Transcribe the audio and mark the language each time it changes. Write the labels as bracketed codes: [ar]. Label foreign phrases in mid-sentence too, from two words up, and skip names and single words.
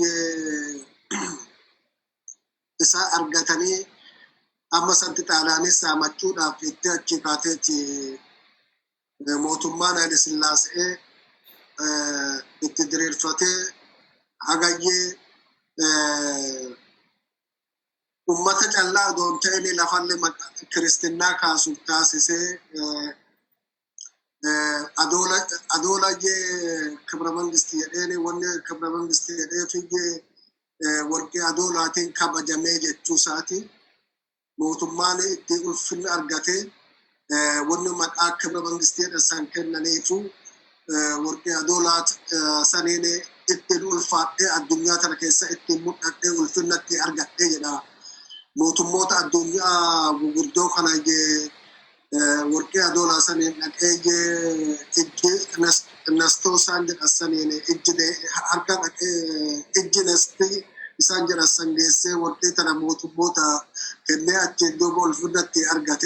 [om] isaa argatanii amma santi xaalaanis saamachuudhaaf itti achi kaateetti mootummaan Haile Sillaasee itti diriirfatee hagayyee ummata callaa doon ta'e lafalle Kristinaa kaasuuf taasisee Adola je ክብረ መንግስት jedheen wanni ክብረ መንግስት jedhee fiyyee warqee Adolaatiin kabajamee jechuu isaati. Mootummaan itti ulfinna argate wanni maqaa ክብረ መንግስት jedhan kennaniifu warqee Adolaat saniin ittiin ulfaadhee addunyaa tana keessa ittiin mul'adhee ulfinnatti argadhee jedha. Mootummoota addunyaa gurguddoo kana warqee Adolaa saniin dhaqee nastoo isaan jedhan saniin harka dhaqee ijji nastii isaan jedhan san geessee warqee tana mootummoota kennee achiin duuba ulfinnatti argate.